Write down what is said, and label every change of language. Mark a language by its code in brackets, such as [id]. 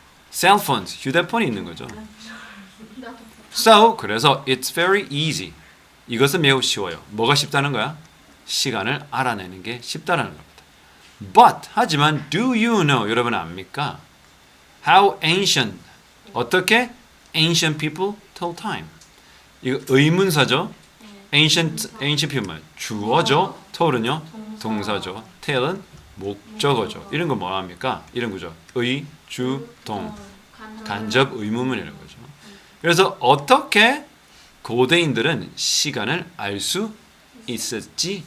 [ko] 셀폰, 휴대폰이 있는 거죠. [en] So, [ko] 그래서 [en] it's very easy. [ko] 이것은 매우 쉬워요. 뭐가 쉽다는 거야? 시간을 알아내는 게 쉽다는 겁니다. But, 하지만 [en] do you know, [ko] 여러분 압니까? [en] How ancient. [ko] 어떻게? [en] Ancient people told time. [ko] 이거 의문사죠. ancient people 말 주어죠. told은요 동사죠. tell은 목적어죠. 이런 거 뭐 합니까? 이런 거죠. 의, 주, 동. 간접 의문문이라는 거죠. 그래서 어떻게 고대인들은 시간을 알 수 있었지?